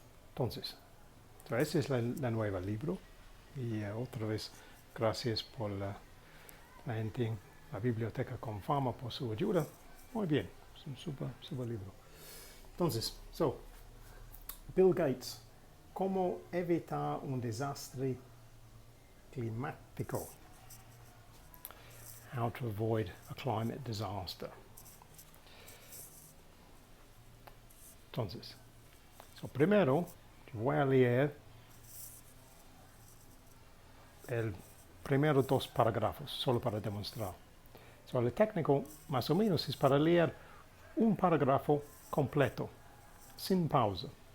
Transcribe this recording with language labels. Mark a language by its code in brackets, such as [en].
[es] Entonces, ese es la nueva libro. Y otra vez, gracias por la gente en la biblioteca Comfama por su ayuda. Muy bien, es un super libro. Entonces, Bill Gates, ¿cómo evitar un desastre climático? [en] How to avoid a climate disaster. [es] Entonces, primero voy a leer el primero dos parágrafos, solo para demostrar. El técnico más o menos es para leer un parágrafo completo, sin pausa.